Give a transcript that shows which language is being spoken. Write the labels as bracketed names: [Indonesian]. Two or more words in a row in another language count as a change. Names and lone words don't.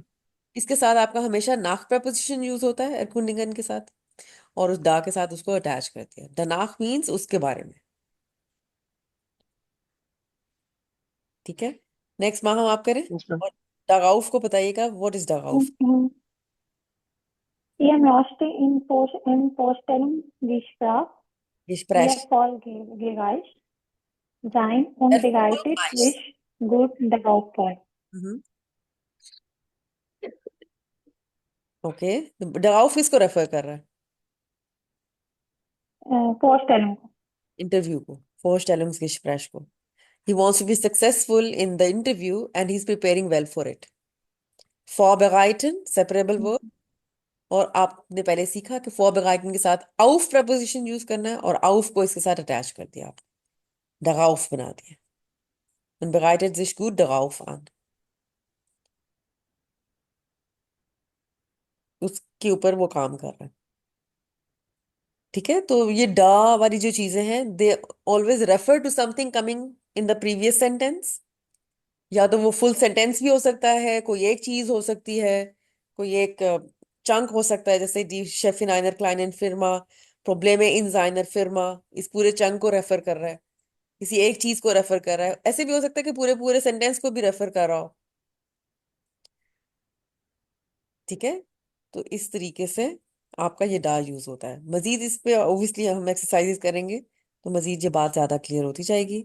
[Hindi] इसके साथ आपका हमेशा नाक प्रपोजिशन यूज होता है एरकुंडिगन के साथ, और उस डा के साथ उसको अटैच करती है। डनाख मीन्स उसके बारे में। ठीक है, नेक्स्ट माह हम आप करें। [English] yes ma'am. [Hindi] और डगाउफ को बताइएगा, [English] what is darauf? [German] Ihr möchte in Vorstellungsgespräch Gespräch. erfolgreich sein und bereitet Erfolgreich. sich gut darauf vor. Mhm. [Hindi] ओके, डगाउफ किसको रेफर कर रहा है? [German] Vorstellung. [Hindi] इंटरव्यू को, Vorstellungsgespräch को। [English] He wants to be successful in the interview and he's preparing well for it. Vorbereiten, separable verb। [Hindi] और आपने पहले सीखा कि vorbereiten के साथ auf प्रपोजिशन यूज करना है, और auf को इसके साथ अटैच कर दिया आप, darauf बना दिया। [German] Man bereitet sich gut darauf an। [Hindi] उसके ऊपर वो काम कर रहा है। ठीक है, तो ये डा वाली जो चीजें हैं, [English] they always refer to something coming in the previous sentence. [Hindi] या तो वो फुल सेंटेंस भी हो सकता है, कोई एक चीज हो सकती है, कोई एक चंक हो सकता है, जैसे [German] die Chefin einer kleinen Firma, Probleme in seiner Firma, [Hindi] इस पूरे चंक को रेफर कर रहा है, किसी एक चीज को रेफर कर रहा है। ऐसे भी हो सकता है कि पूरे पूरे सेंटेंस को भी रेफर कर रहा हो। ठीक है, तो इस तरीके से आपका ये डा यूज होता है। मजीद इस पे ऑब्वियसली हम एक्सरसाइजेस करेंगे तो मजीद ये बात ज्यादा क्लियर होती जाएगी।